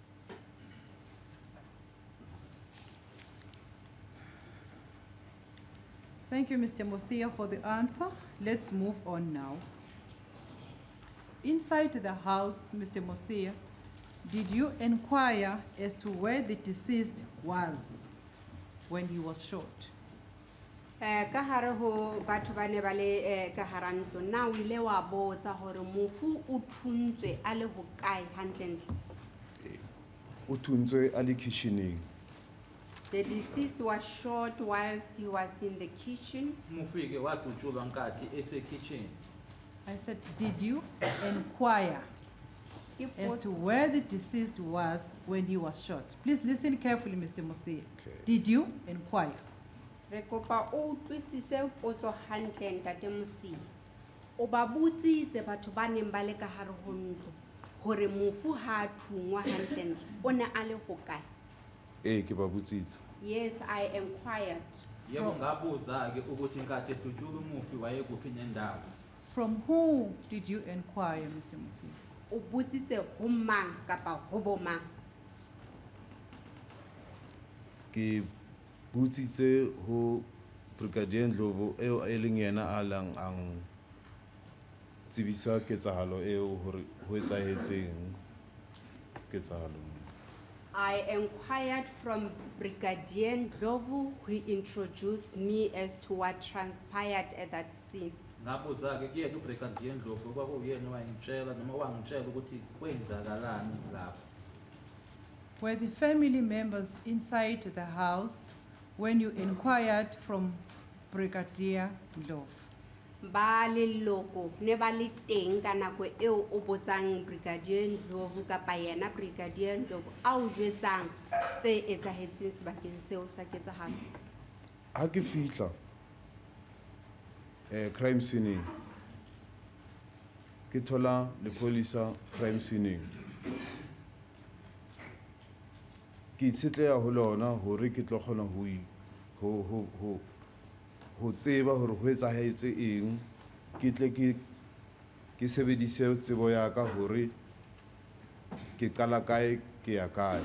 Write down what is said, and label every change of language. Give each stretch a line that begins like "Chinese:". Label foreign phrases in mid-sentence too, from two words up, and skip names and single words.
English: Thank you, Mr. Mosia, for the answer. Let's move on now. Inside the house, Mr. Mosia, did you inquire as to where the deceased was when he was shot?
Southern Sotho: Ka hare ho batho ba ne ba le ka hara ntlo, na o ile wa botsa hore mofu o thuntswe a le hokae hantlentle? O thuntswe a le kitcheneng.
English: The deceased was shot whilst he was in the kitchen.
Zulu: Mufike wadutshulwa nkathi ese kitchen.
English: I said, did you inquire as to where the deceased was when he was shot? Please listen carefully, Mr. Mosia. Okay. Did you inquire?
Southern Sotho: Re kopa o utlwisise potso hantle ntate Mosia. O ba botsitse batho ba neng ba le ka hare ho ntlo hore mofu ha a thungwa hantlentle o ne a le hokae? Ke ba botsitse.
English: Yes, I inquired.
Zulu: Yebo ngabuza ke ukuthi nkathi edutshulwa umufi wayekuphi nendawo.
English: From who did you inquire, Mr. Mosia?
Southern Sotho: O botsitse ho mang kapa ho bo mang? Ke botsitse ho Brigadier Ndlovu eo e leng yena a lang ang tsebisa ketsahalo eo hore ho etsahetseng ketsahalo.
English: I inquired from Brigadier Ndlovu, who introduced me as to what transpired at that scene.
Zulu: Ngabuza ke kuyena uBrigadier Ndlovu kwakuyena wangitshela noma wangitshela ukuthi kwenzakalani lapho.
English: Were the family members inside the house when you inquired from Brigadier Ndlovu.
Southern Sotho: ba leloko ne ba le teng ka nako eo o botsang Brigadier Ndlovu kapa yena Brigadier Ndlovu a o jwetsang tse etsahetseng sebakeng seo sa ketsahalo? Ha ke fihla
English: crime scene
Southern Sotho: ke thola lepolisa
English: crime scene
Southern Sotho: ke itshetleha ho lona hore ke tlo kgona ho tseba hore ho etsahetse eng ke tle ke sebedise tsebo ya ka hore ke qala kae ke ya kae.